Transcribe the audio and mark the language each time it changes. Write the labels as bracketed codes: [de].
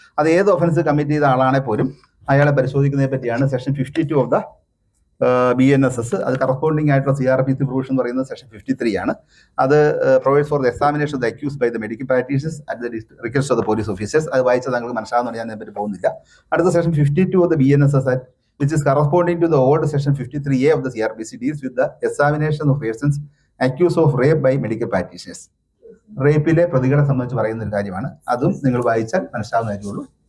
[ml] അത് ഏത് offence commit ചെയ്ത ആളാണെങ്കിൽ പോലും അയാളെ പരിശോധിക്കുന്നതിനെ പറ്റിയാണ് സെക്ഷൻ 52 ഓഫ് ദ BNSS. അത് കറസ്പോണ്ടിങ് ആയിട്ടുള്ള CRPC പ്രൊവിഷൻ എന്ന് പറയുന്നത് സെക്ഷൻ 53 ആണ്. [en] അത് provides for the examination of the accused by the medical practitioners at the request of the police officers. [ml] അത് വായിച്ചാൽ നിങ്ങൾക്ക് മനസ്സിലാകുന്നുണ്ട്, ഞാൻ അതിനെപ്പറ്റി പോകുന്നില്ല. [en] അടുത്ത section 52 of the BNSS act which is corresponding to the old section 53A of the CRPC deals with the examination of persons accused of rape by medical practitioners. [ml] റേപ്പിലെ പ്രതികളെ സംബന്ധിച്ച് പറയുന്ന ഒരു കാര്യമാണ്. അതും നിങ്ങൾ വായിച്ചാൽ മനസ്സിലാവുന്ന കാര്യമുള്ളൂ.